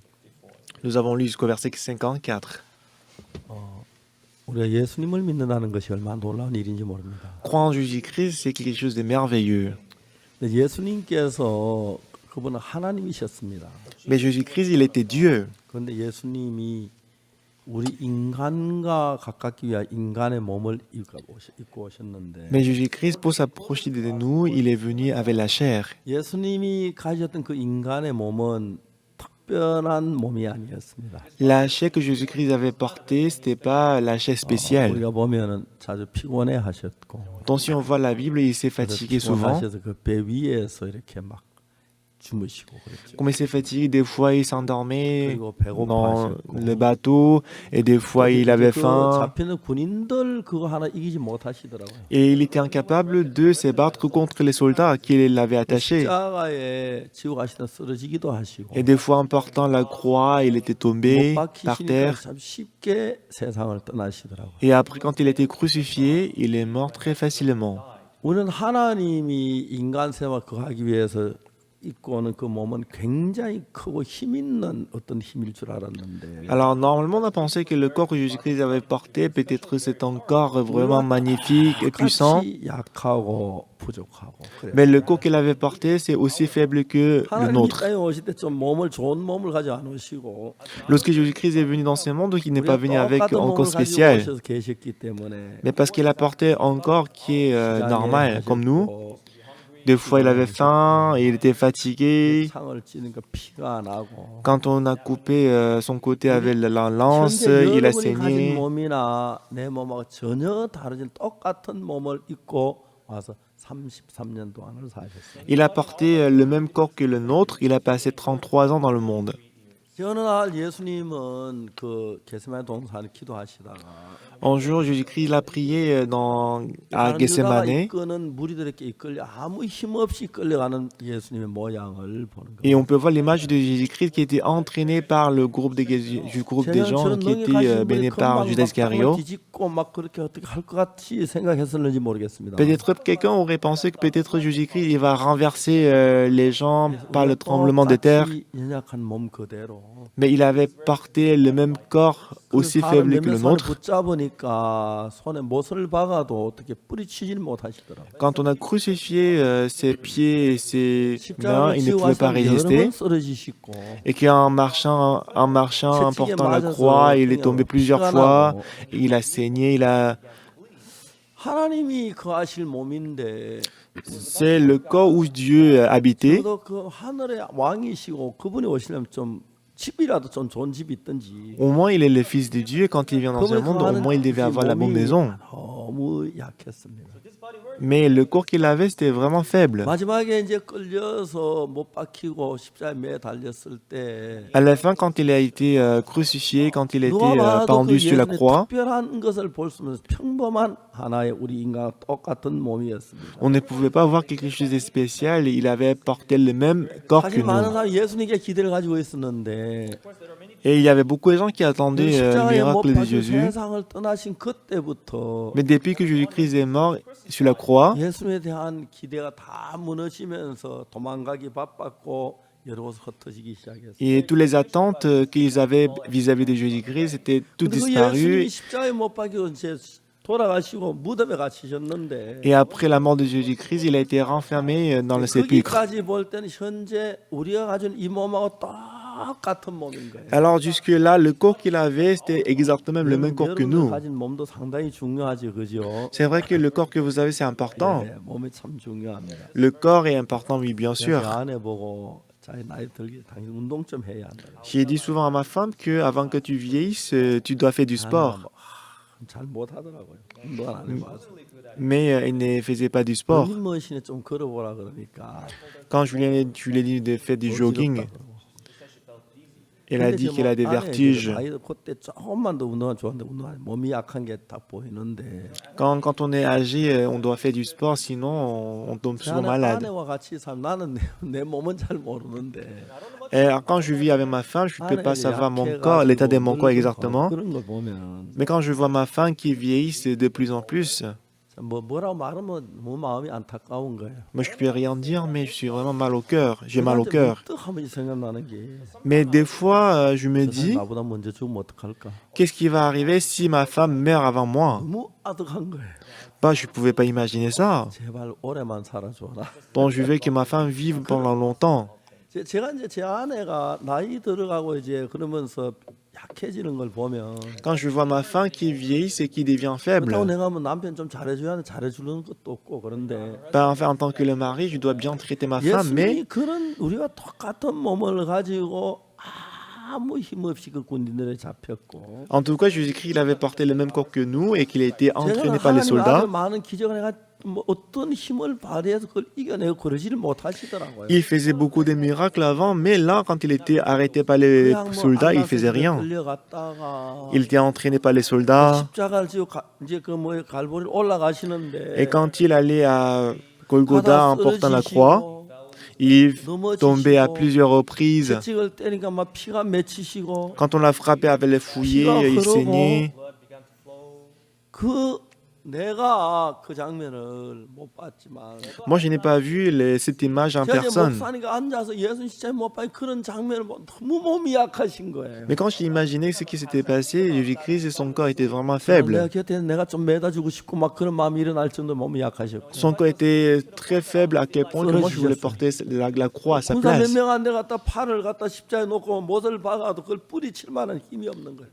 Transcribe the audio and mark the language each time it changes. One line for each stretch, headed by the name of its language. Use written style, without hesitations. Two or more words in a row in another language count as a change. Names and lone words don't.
French: Nous avons lu jusqu'au verset 54.
Korean: 우리가 예수님을 믿는다는 것이 얼마나 놀라운 일인지 모릅니다.
French: Croire en Jésus-Christ, c'est quelque chose de merveilleux.
Korean: 근데 예수님께서 그분은 하나님이셨습니다.
French: Mais Jésus-Christ, il était Dieu.
Korean: 그런데 예수님이 우리 인간과 가깝기 위해 인간의 몸을 입고 오셨는데
French: Mais Jésus-Christ, pour s'approcher de nous, il est venu avec la chair.
Korean: 예수님이 가졌던 그 인간의 몸은 특별한 몸이 아니었습니다.
French: La chair que Jésus-Christ avait portée, c'était pas la chair spéciale.
Korean: 우리가 보면은 자주 피곤해 하셨고
French: Donc si on voit la Bible, il s'est fatigué souvent.
Korean: 피곤하셔서 그 배 위에서 이렇게 막 주무시고 그랬죠.
French: Comme il s'est fatigué, des fois il s'endormait
Korean: 그리고
French: dans
Korean: 배고파하셨고
French: le bateau et des fois il avait
Korean: 그
French: faim.
Korean: 잡히는 군인들 그거 하나 이기지 못하시더라고요.
French: Et il était incapable de se battre contre les soldats qui l'avaient attaché.
Korean: 십자가에 지고 가시다 쓰러지기도 하시고
French: Et des fois, en portant la croix, il était
Korean: 못
French: tombé par
Korean: 박히시니까
French: terre.
Korean: 참 쉽게 세상을 떠나시더라고요.
French: Et après, quand il a été crucifié, il est mort très facilement.
Korean: 우리는 하나님이 인간 생활 그거 하기 위해서 입고 오는 그 몸은 굉장히 크고 힘 있는 어떤 힘일 줄 알았는데
French: Alors, normalement, on a pensé que le corps que Jésus-Christ avait porté, peut-être c'est un corps vraiment magnifique et puissant.
Korean: 같이 약하고 부족하고 그래요.
French: Mais le corps qu'il avait porté, c'est aussi faible que le
Korean: 하나님 이
French: nôtre.
Korean: 땅에 오실 때 좀 몸을 좋은 몸을 가지고 안 오시고
French: Lorsque Jésus-Christ est venu dans ce monde, il n'est pas
Korean: 우리가
French: venu avec
Korean: 똑같은
French: un
Korean: 몸을
French: corps
Korean: 가지고
French: spécial,
Korean: 오셔서 계셨기 때문에
French: mais parce qu'il a porté un corps qui est normal, comme nous. Des fois, il avait faim et il était fatigué.
Korean: 상을 찌니까 피가 나고
French: Quand on a coupé son côté avec la lance,
Korean: 현재
French: il a
Korean: 여러분이 가진
French: saigné.
Korean: 몸이나 내 몸하고 전혀 다르진 똑같은 몸을 입고 와서 33년 동안을 사셨어요.
French: Il a porté le même corps que le nôtre. Il a passé 33 ans dans le monde.
Korean: 어느 날 예수님은 그 게세마네 동산에 기도하시다가
French: Un jour, Jésus-Christ il a prié à
Korean: 유다가
French: Gethsemane
Korean: 이끄는 무리들에게 이끌려 아무 힘 없이 이끌려가는 예수님의 모양을 보는
French: et
Korean: 거예요.
French: on peut voir l'image de Jésus-Christ qui était entraîné par le groupe du groupe des gens qui étaient menés par Judas Iscariot.
Korean: 뒤집고 막 그렇게 어떻게 할 것 같이 생각했었는지 모르겠습니다.
French: Peut-être quelqu'un aurait pensé que peut-être Jésus-Christ il va renverser les gens par le tremblement de terre,
Korean: 연약한 몸 그대로
French: mais il avait porté le même corps aussi faible que le nôtre.
Korean: 붙잡으니까 손에 못을 박아도 어떻게 뿌리치질 못하시더라고요.
French: Quand on a crucifié ses pieds et ses mains,
Korean: 십자가를
French: il ne
Korean: 지고
French: pouvait pas
Korean: 가서 여러
French: résister.
Korean: 번 쓰러지시고
French: Et qu'en marchant, en portant la croix, il est tombé plusieurs fois, il a saigné,
Korean: 하나님이 거하실 몸인데
French: c'est le corps où Dieu habitait.
Korean: 저도 그 하늘의 왕이시고 그분이 오시려면 좀 집이라도 좀 좋은 집이 있든지
French: Au moins, il est le Fils de Dieu. Quand il vient dans un monde, au moins, il devait avoir la bonne maison.
Korean: 너무 약했습니다.
French: Mais le corps qu'il avait, c'était vraiment faible.
Korean: 마지막에 이제 끌려서 못 박히고 십자가에 매 달렸을 때
French: À la fin, quand il a été crucifié, quand il a été
Korean: 누가 봐도 그
French: pendu sur la
Korean: 예수님의
French: croix,
Korean: 특별한 것을 볼 수 없는 평범한 하나의 우리 인간과 똑같은 몸이었습니다.
French: on ne pouvait pas voir quelque chose de spécial. Il avait porté le même corps que
Korean: 사실 많은
French: nous.
Korean: 사람이 예수님께 기대를 가지고 있었는데
French: Et il y avait beaucoup de gens qui
Korean: 그
French: attendaient le
Korean: 십자가에 못
French: miracle de
Korean: 박혀
French: Jésus.
Korean: 세상을 떠나신 그때부터
French: Mais depuis que Jésus-Christ est mort sur la croix,
Korean: 예수님에 대한 기대가 다 무너지면서 도망가기 바빴고 여러 곳 흩어지기 시작했어요.
French: et toutes les attentes qu'ils avaient vis-à-vis de Jésus-Christ étaient toutes
Korean: 근데 그 예수님이
French: disparues.
Korean: 십자가에 못 박히고 이제 돌아가시고 무덤에 갇히셨는데
French: Et après la mort de Jésus-Christ, il a été renfermé dans le sépulcre.
Korean: 거기까지 볼 때는 현재 우리가 가진 이 몸하고 똑같은 몸인 거예요.
French: Alors jusque-là, le corps qu'il avait, c'était exactement le même corps que
Korean: 여러분들
French: nous.
Korean: 가진 몸도 상당히 중요하죠, 그죠?
French: C'est vrai que le corps que vous avez, c'est important.
Korean: 네, 몸이 참 중요합니다.
French: Le corps est important, oui, bien
Korean: 제
French: sûr.
Korean: 아내 보고 자기 나이 들기 당신 운동 좀 해야 한다.
French: J'ai dit souvent à ma femme que avant que tu vieillisses, tu dois faire du sport.
Korean: 잘 못하더라고요. 운동 안 해봐서.
French: Mais il ne faisait pas du sport.
Korean: 러닝머신에 좀 걸어보라 그러니까.
French: Quand je lui ai dit de faire du jogging, elle a dit qu'elle a des vertiges.
Korean: 나이도 그때 조금만 더 운동하면 좋은데 운동하면 몸이 약한 게 딱 보이는데.
French: Quand on est âgé, on doit faire du sport, sinon on tombe souvent malade.
Korean: 아내와 같이 살 나는 내 몸은 잘 모르는데.
French: Et quand je vis avec ma femme, je ne peux pas savoir mon corps, l'état de mon corps exactement.
Korean: 그런 걸 보면
French: Mais quand je vois ma femme qui vieillit de plus en plus,
Korean: 뭐라고 말하면 뭐 마음이 안타까운 거예요.
French: moi je peux rien dire, mais je suis vraiment mal au cœur. J'ai mal au cœur.
Korean: 한 번씩 생각나는 게
French: Mais des fois, je me
Korean: 저 사람
French: dis,
Korean: 나보다 먼저 죽으면 어떡할까?
French: qu'est-ce qui va arriver si ma femme meurt avant moi?
Korean: 너무 아득한 거예요.
French: Bah, je ne pouvais pas imaginer ça.
Korean: 제발 오래만 살아줘라.
French: Donc je veux que ma femme vive pendant longtemps.
Korean: 제가 이제 제 아내가 나이 들어가고 이제 그러면서 약해지는 걸 보면
French: Quand je vois ma femme qui vieillit et qui devient faible,
Korean: 그렇다고 내가 뭐 남편 좀 잘해줘야 하는데 잘해주는 것도 없고 그런데
French: bah, enfin, en tant que le mari, je dois bien traiter ma femme, mais
Korean: 예수님이 그런 우리가 똑같은 몸을 가지고 아무 힘 없이 그 군인들에 잡혔고
French: en tout cas, Jésus-Christ, il avait porté le même corps que nous et qu'il a été entraîné
Korean: 제가
French: par les
Korean: 하나님
French: soldats.
Korean: 앞에 많은 기적을 해가 뭐 어떤 힘을 발휘해서 그걸 이겨내고 그러지를 못하시더라고요.
French: Il faisait beaucoup de miracles avant, mais là, quand il était arrêté par les
Korean: 그냥 뭐
French: soldats, il faisait
Korean: 안나스에
French: rien.
Korean: 끌려갔다가
French: Il était entraîné par les soldats.
Korean: 십자가를 지고 이제 그 뭐 갈보리를 올라가시는데
French: Et quand il allait à Golgotha en
Korean: 하다
French: portant la croix,
Korean: 쓰러지시고
French: il tombait à
Korean: 넘어지시고
French: plusieurs reprises.
Korean: 채찍을 때니까 막 피가 맺히시고
French: Quand on l'a frappé avec les fouillés, il saignait.
English: Blood began to flow.
Korean: 그 내가 그 장면을 못 봤지만
French: Moi, je n'ai pas vu cette image en
Korean: 제가 이제
French: personne.
Korean: 목사니까 앉아서 예수님 진짜 못 봤는 그런 장면을 보면 너무 몸이 약하신 거예요.
French: Mais quand j'ai imaginé ce qui s'était passé, Jésus-Christ et son corps était vraiment
Korean: 내가
French: faible.
Korean: 곁에 내가 좀 매다주고 싶고 막 그런 마음이 일어날 정도 몸이 약하셨고
French: Son corps était très faible à quel point que moi, je voulais porter la croix à sa
Korean: 군사 몇
French: place.
Korean: 명 안 돼 갖다 팔을 갖다 십자에 놓고 못을 박아도 그걸 뿌리칠 만한 힘이 없는 거예요.